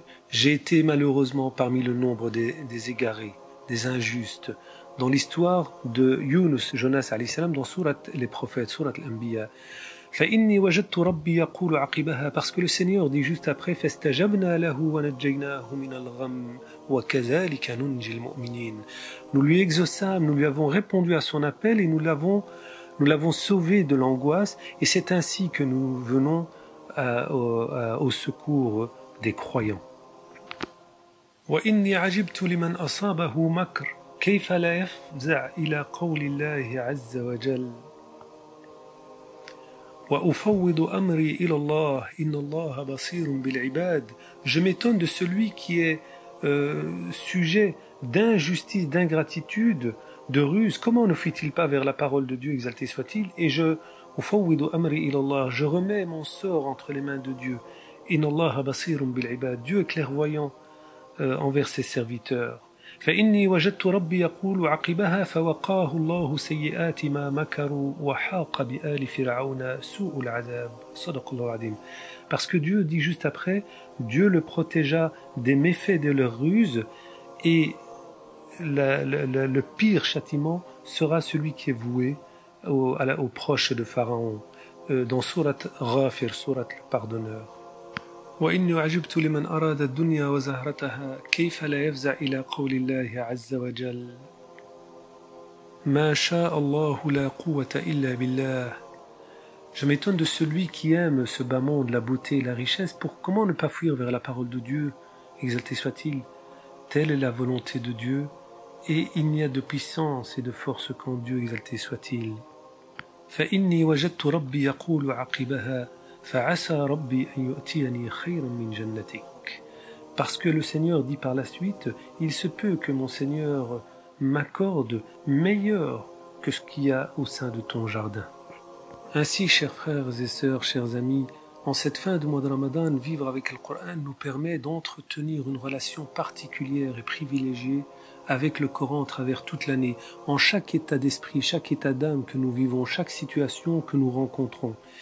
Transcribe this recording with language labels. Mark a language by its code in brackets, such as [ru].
[fr] J'ai été malheureusement parmi le nombre des égarés, des injustes. Dans l'histoire de Yunus, Jonas alayhi salam, dans sourate Les Prophètes, sourate l'Anbiya. [ar] فإني وجدت ربي يقول عقبها, [fr] parce que le Seigneur dit juste après [ar] فاستجبنا له ونجيناه من الغم وكذلك ننجي المؤمنين. [fr] Nous lui exaucâmes, nous lui avons répondu à son appel et nous l'avons sauvé de l'angoisse, et c'est ainsi que nous venons au secours des croyants. [ar] وإني عجبت لمن أصابه مكر كيف لا يفزع إلى قول الله عز وجل وأفوض أمري إلى الله إن الله بصير بالعباد. [fr] Je m'étonne de celui qui est sujet d'injustice, d'ingratitude, de ruse. Comment ne fuit-il pas vers la parole de Dieu, exalté soit-il? Et je remets mon sort entre les mains de Dieu. [ar] Inna Allah basirun bil ibad. [fr] Dieu est clairvoyant envers ses serviteurs. [ar] فإني وجدت ربي يقول عقبها فوقاه الله سيئات ما مكروا وحاق بآل فرعون سوء العذاب. صدق الله العظيم. [fr] Parce que Dieu dit juste après, Dieu le protégea des méfaits de leurs ruses et le pire châtiment sera celui qui est voué aux proches de Pharaon. Dans sourate Ghafir, sourate le pardonneur. [ar] وإني عجبت لمن أراد الدنيا وزهرتها كيف لا يفزع إلى قول الله عز وجل ما شاء الله لا قوة إلا بالله. [fr] Je m'étonne de celui qui aime ce bas monde, la beauté et la richesse, pour comment ne pas fuir vers la parole de Dieu, exalté soit-il. Telle est la volonté de Dieu, et il n'y a de puissance et de force qu'en Dieu, exalté soit-il. [ar] فإني وجدت ربي يقول عقبها فعسى ربي أن يؤتيني خيرا من جنتك. [fr] Parce que le Seigneur dit par la suite, il se peut que mon Seigneur m'accorde meilleur que ce qu'il y a au sein de ton jardin. Ainsi, chers frères et sœurs, chers amis, en cette fin de mois de Ramadan, vivre avec le Coran nous permet d'entretenir une relation particulière et privilégiée avec le Coran à travers toute l'année, en chaque état d'esprit, chaque état d'âme que nous vivons, chaque situation que nous rencontrons.